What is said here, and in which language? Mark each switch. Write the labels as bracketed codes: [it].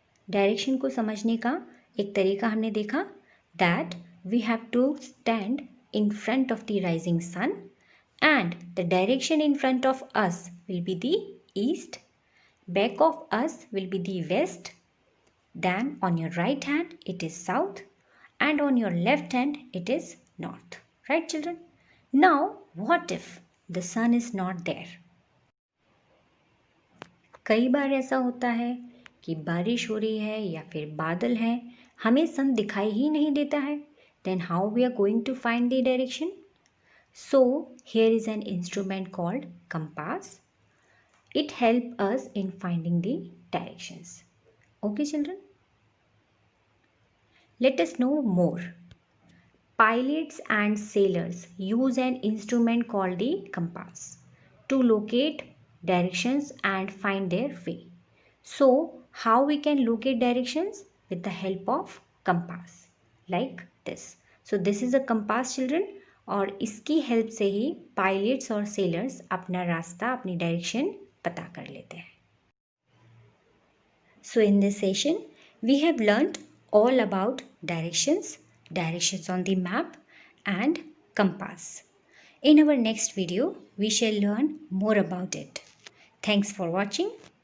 [hi] Direction को समझने का एक तरीका हमने देखा, [en] that we have to stand in front of the rising sun and the direction in front of us will be the east Back of us will be the west. Then on your right hand it is south, and on your left hand it is north. Right children? Now what if the sun is not there? [hi] कई बार ऐसा होता है कि बारिश हो रही है या फिर बादल है, हमें सन दिखाई ही नहीं देता है. [en] Then how we are going to find the direction? So here is an instrument called compass. It helps us in finding the directions. Okay children? Let us know more. Pilots and sailors use an instrument called the compass to locate directions and find their way. So, how we can locate directions? With the help of compass, like this. So, this is a compass children, [hi] और इसकी help से ही pilots और sellers अपना रास्ता, अपनी direction पता कर लेते हैं. [en] So in this session, we have learnt all about directions on the map and compass. In our next video, we shall learn more about it. Thanks for watching.